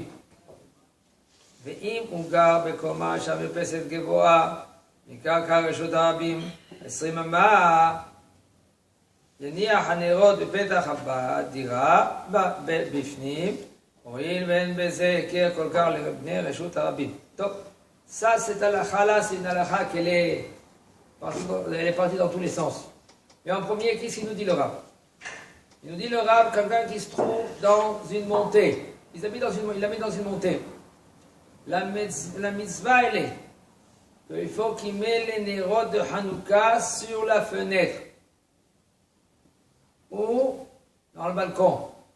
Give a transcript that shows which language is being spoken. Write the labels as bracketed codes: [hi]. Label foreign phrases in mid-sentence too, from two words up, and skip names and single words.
[he] ואם הוא גר בקומה שהמרפסת גבוהה מקרקע רשות הרבים 20 אמה, יניח הנרות בפתח הדירה בפנים, הואיל ואין בזה היכר כל כך לבני רשות הרבים. טוב, [fr] ça c'est halakha là, c'est une halakha qu'elle est partie dans tous les sens. Mais en premier, qu'est-ce qu'il nous dit le Rav? Il nous dit le Rav, quelqu'un qui se trouve dans une montée. Il la met dans une montée. La mitzvah, elle est qu'il faut qu'il mette les nérods de Hanouka sur la fenêtre ou dans le balcon.